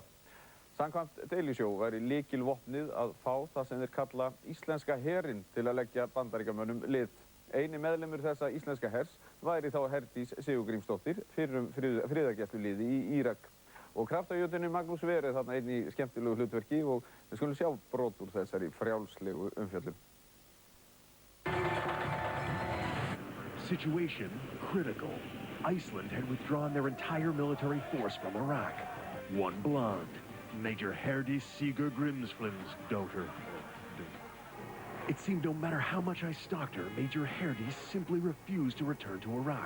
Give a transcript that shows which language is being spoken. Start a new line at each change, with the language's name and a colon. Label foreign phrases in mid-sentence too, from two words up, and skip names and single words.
Icelandic: Samkvæmt Daily Show væri lykilvopnið að fá það sem þeir kalla íslenska herinn til að leggja bandaríkjamönnum lið. Eini meðlimur þessa íslenska hers væri þá Herdís Sigurgrímsdóttir, fyrrum friðargæsluliði í Írak. Og kraftajötunni Magnús Sverrir þarna einn í skemmtilegu hlutverki og við skulum sjá brot úr þessari frjálslegu umfjöllun.
English: Situation critical. Iceland had withdrawn their entire military force from Iraq. One blonde, Major Herdís Sigurgrímsdóttir's daughter. It seemed no matter how much I stalked her, Major Herdís simply refused to return to Iraq.